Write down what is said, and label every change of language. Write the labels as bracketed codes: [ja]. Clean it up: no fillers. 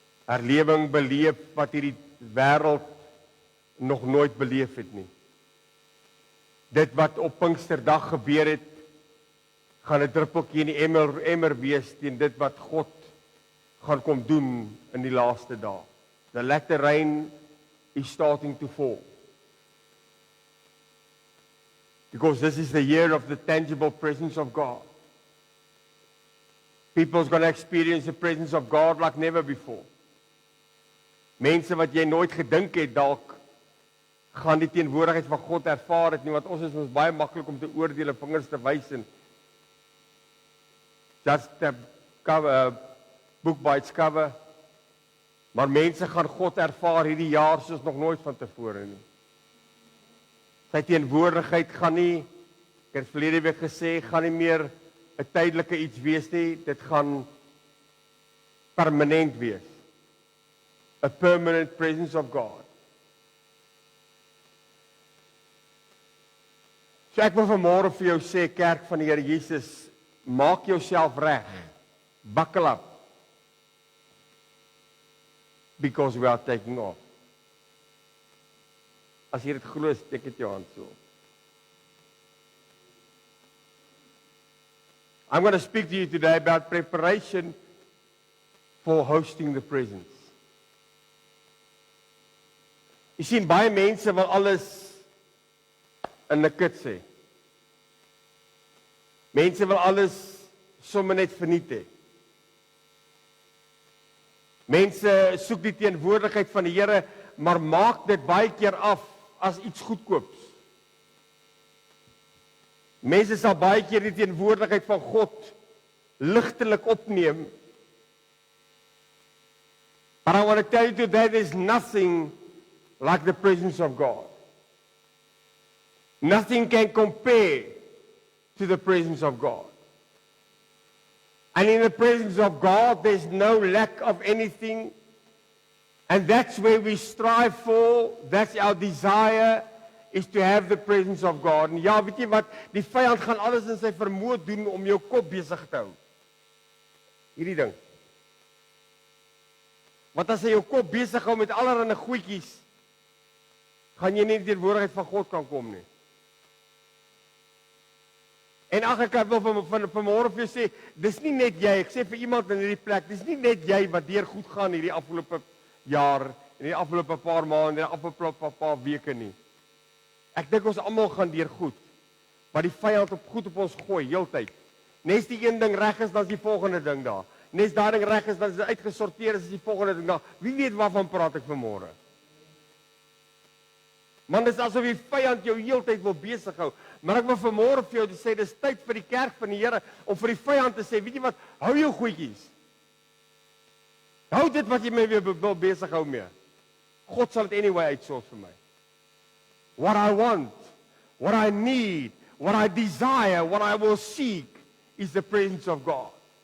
[af] Herlewing beleef wat hierdie wêreld nog nooit beleef het nie. Dit wat op Pinksterdag gebeur het, gaan 'n druppeltjie in die emmer wees teen dit wat God gaan kom doen in die laaste dae. [en] The latter rain is starting to fall. Because this is the year of the tangible presence of God. People's going to experience the presence of God like never before. [af] Mense wat jy nooit gedink het dalk gaan die teenwoordigheid van God ervaar het nie, want ons is ons baie maklik om te oordeel en vingers te wys en [en] just a cover, book by its cover. [af] Maar mense gaan God ervaar hierdie jaar soos nog nooit van tevore nie. Sy teenwoordigheid gaan nie, ek het verlede week gesê, gaan nie meer 'n tydelike iets wees nie, dit gaan permanent wees. [en] A permanent presence of God. [af] So ek wil vanmôre vir jou sê, kerk van die Here Jesus, maak jouself reg. [en] Buckle up. Because we are taking off. [af] As jy dit glo, steek dit jou hand so. [en] I'm going to speak to you today about preparation for hosting the presence. [af] Jy sien, baie mense wil alles in 'n kit sê. Mense wil alles sommer net verniet hê. Mense soek die teenwoordigheid van die Here, maar maak dit baie keer af as iets goedkoops. Mense sal baie keer die teenwoordigheid van God ligtelik opneem. [en] But I want to tell you today, there's nothing like the presence of God. Nothing can compare to the presence of God. And in the presence of God, there's no lack of anything. And that's where we strive for. That's our desire, is to have the presence of God. [af] En ja, weet jy wat? Die vyand gaan alles in sy vermoë doen om jou kop besig te hou. Hierdie ding. Want as hy jou kop besig hou met allerlei goedjies, gaan jy nie in die teenwoordigheid van God kan kom nie. En ag, ek wil vanmôre vir jou sê, dis nie net jy, ek sê vir iemand in hierdie plek, dis nie net jy wat deur goed gaan hierdie afgelope jaar, en die afgelope paar maande, en die afgelope paar weke nie. Ek dink ons almal gaan deur goed, maar die vyand op goed op ons gooi, heeltyd. Nes die een ding reg is, dan is die volgende ding daar. Nes daai ding reg is, dan is dit uitgesorteer, is die volgende ding daar. Wie weet waarvan praat ek vanmôre? Man, dis asof die vyand jou heeltyd wil besig hou. Maar ek wil vanmôre vir jou sê, dis tyd vir die kerk van die Here om vir die vyand te sê, weet jy wat, hou jou goedjies. Hou dit wat jy my weer wil besig hou mee. God sal dit anyway uitsort vir my. [en] What I want, what I need, what I desire, what I will seek is the presence of God.